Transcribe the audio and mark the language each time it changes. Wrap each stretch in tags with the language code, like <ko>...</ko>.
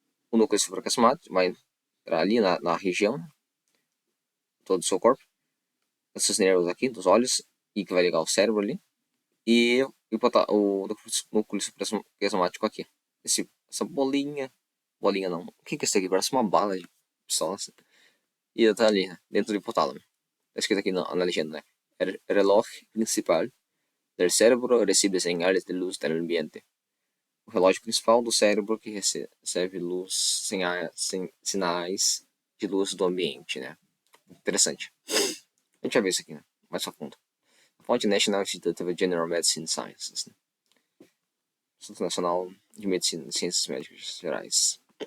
<pt>O núcleo supraquiasmático vai entrar ali na região, né, todo o seu corpo. Esses nervos aqui dos olhos e que vai ligar o cérebro ali. E o núcleo supraquiasmático aqui. Essa bolinha não. O que é isso aqui? Parece uma bala de pistola. E tá ali, né, dentro do hipotálamo. Tá escrito aqui na legenda, né?</pt> <es>Reloj principal del cerebro recibe señales de luz del ambiente.</es> <pt>O relógio principal do cérebro que recebe luz, sinais de luz do ambiente, né? Interessante. A gente vai ver isso aqui, né? Mais a fundo. A fonte National Institute of General Medicine Sciences, né? Instituto Nacional de Medicina e Ciências Médicas Gerais.</pt>